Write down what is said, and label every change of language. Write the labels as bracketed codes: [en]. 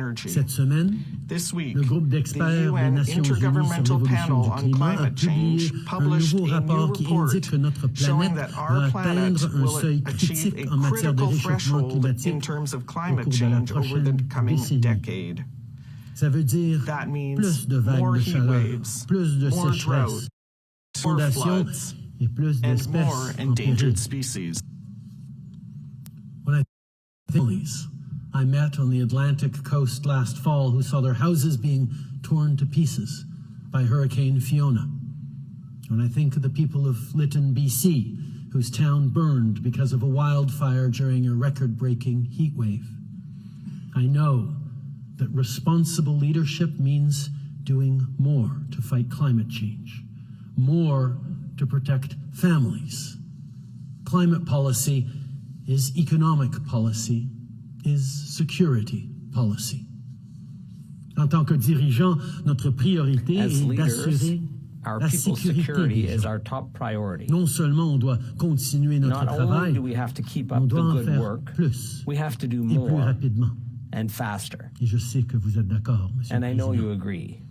[fr] Cette semaine, le groupe d'experts des Nations Unies sur l'évolution du climat a publié un nouveau rapport qui indique que notre planète va atteindre un seuil critique en matière de réchauffement climatique au cours de la prochaine décennie. Ça veut dire plus de vagues de chaleur, plus de sécheresse, inondations et plus d'espèces en péril. [en] When families I met on the Atlantic coast last fall who saw their houses being torn to pieces by Hurricane Fiona. When I think of the people of Lytton, BC, whose town burned because of a wildfire during a record-breaking heat wave. I know that responsible leadership means doing more to fight climate change, more to protect families. Climate policy is economic policy, is security policy. [fr] En tant que dirigeant, notre priorité est d'assurer la sécurité des gens. Non seulement on doit continuer notre travail, on doit en faire plus et plus rapidement. Et je sais que vous êtes d'accord, Monsieur le Président.